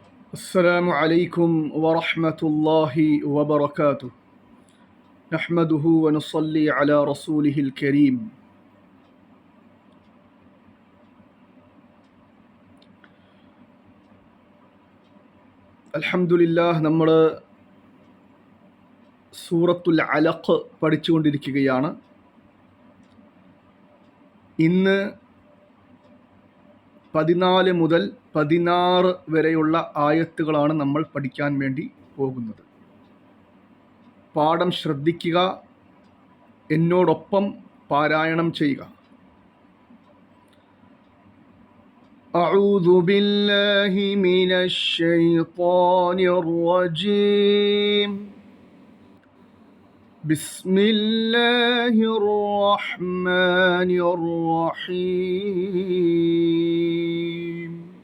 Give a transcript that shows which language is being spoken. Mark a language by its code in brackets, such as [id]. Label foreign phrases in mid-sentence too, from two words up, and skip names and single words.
[ar] السلام عليكم ورحمة الله وبركاته. نحمده ونصلي على رسوله الكريم. [ml] അൽഹംദുലില്ലാഹ്, നമ്മൾ സൂറത്തുൽ അലഖ് പഠിച്ചുകൊണ്ടിരിക്കുകയാണ്. ഇന്ന് 14 മുതൽ 16 വരെയുള്ള ആയത്തുകളാണ് നമ്മൾ പഠിക്കാൻ വേണ്ടി പോകുന്നത്. പാഠം ശ്രദ്ധിക്കുക, എന്നോടൊപ്പം പാരായണം ചെയ്യുക. [ar] أعوذ بالله من الشيطان الرجيم. بسم الله الرحمن الرحيم.